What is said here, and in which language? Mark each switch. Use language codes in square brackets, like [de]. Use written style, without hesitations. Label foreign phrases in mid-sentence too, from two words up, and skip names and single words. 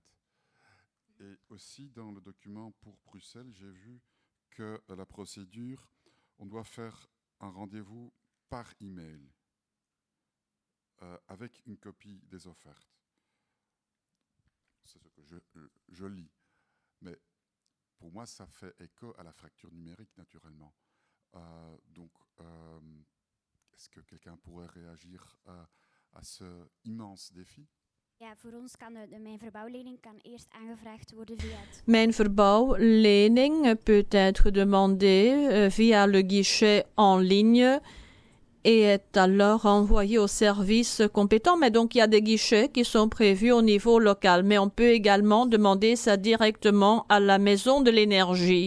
[fr] Et aussi dans le document pour Bruxelles, j'ai vu que la procédure, on doit faire un rendez-vous par email avec une copie des offertes. C'est ce que je lis. Mais pour moi, ça fait écho à la fracture numérique, naturellement. Donc, est-ce que quelqu'un pourrait réagir à ce immense défi? [nl] Ja, voor ons kan de mijnverbouwlening kan eerst aangevraagd worden via het... [fr] Mijnverbouwlening peut être demandée via le guichet en ligne et est alors envoyé aux services compétents. Mais donc, il y a des guichets qui sont prévus au niveau local. Mais on peut également demander ça directement à la maison de l'énergie.